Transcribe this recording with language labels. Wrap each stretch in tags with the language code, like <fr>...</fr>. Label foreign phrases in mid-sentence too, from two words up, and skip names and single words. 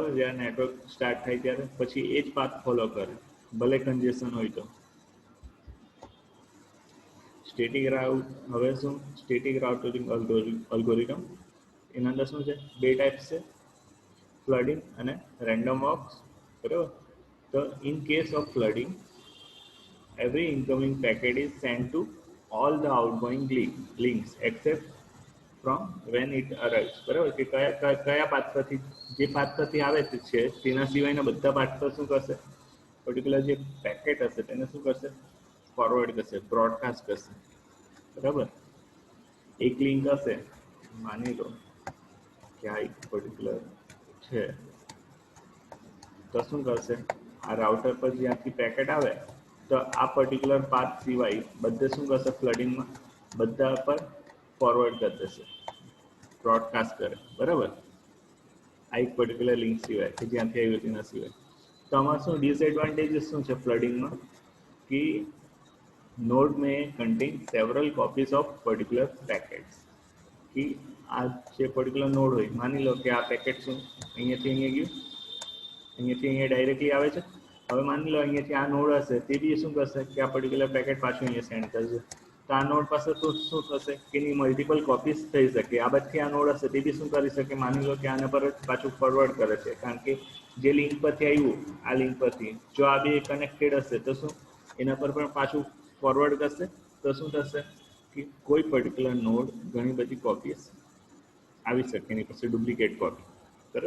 <gu>જ્યારે</gu> <en>network start</en> <gu>થાય ત્યારે પછી એ જ</gu> <en>path follow</en> <gu>કરે, ભલે કન્જેશન હોય તો.</gu> <en>static route,</en> <gu>હવે શું</gu> <en>static routing algorithm,</en> <gu>એના અંદર શું છે, બે ટાઈપ્સ છે, ફ્લડિંગ અને</gu> <en>random walks,</en> <gu>બરાબર.</gu> <en>તો in case of flooding, every incoming packet is sent to all the outgoing links except from when it arrives,</en> <gu>બરાબર. કે કયા પાથ પરથી, જે પાથ પરથી આવે છે તેના સિવાયના બધા પાથ પર શું કરશે, પર્ટિક્યુલર જે પેકેટ હશે તેને શું કરશે, ફોરવર્ડ કરશે, બ્રોડકાસ્ટ કરશે, બરાબર. એક લિંક હશે, માની લો કે આ એક પર્ટિક્યુલર છે, તો શું કરશે, આ રાઉટર પર જ્યાંથી પેકેટ આવે તો આ</gu> <en>particular path</en> <gu>સિવાય બધે શું કરશે, ફ્લડિંગમાં બધા પર ફોરવર્ડ કરી દેશે, બ્રોડકાસ્ટ કરે, બરાબર. આ એક</gu> <en>particular link</en> <gu>સિવાય કે જ્યાંથી આવી હતી એના સિવાય. તો આમાં શું ડિસએડવાન્ટેજીસ શું છે ફ્લડિંગમાં, કે</gu> <en>node may contain several copies of particular packets,</en> <gu>કે આ જે</gu> <en>particular node</en> <gu>હોય, માની લો કે આ પેકેટ શું અહીંયાથી અહીંયા ગયું, અહીંયાથી અહીંયા ડાયરેક્ટલી આવે છે, હવે માની લો અહીંયાથી આ નોડ હશે તે બી શું કરશે કે આ</gu> <en>particular packet</en> <gu>પાછું અહીંયા સેન્ડ કરશે, તો આ નોડ પાસે તો શું થશે કે એની</gu> <en>multiple copies</en> <gu>થઈ શકે, આ બધી આ નોડ હશે તે બી શું કરી શકે, માની લો કે આના પર જ પાછું ફોરવર્ડ કરે છે, કારણ કે જે લિંક પરથી આવ્યું આ લિંક પરથી જો આ બે કનેક્ટેડ હશે તો શું એના પર પણ પાછું ફોરવર્ડ કરશે, તો શું થશે કે કોઈ</gu> <en>particular node</en> <gu>ઘણી બધી કોપીઝ આવી શકે એની પાસે</gu> <en>duplicate copy,</en> <gu>બરાબર.</gu>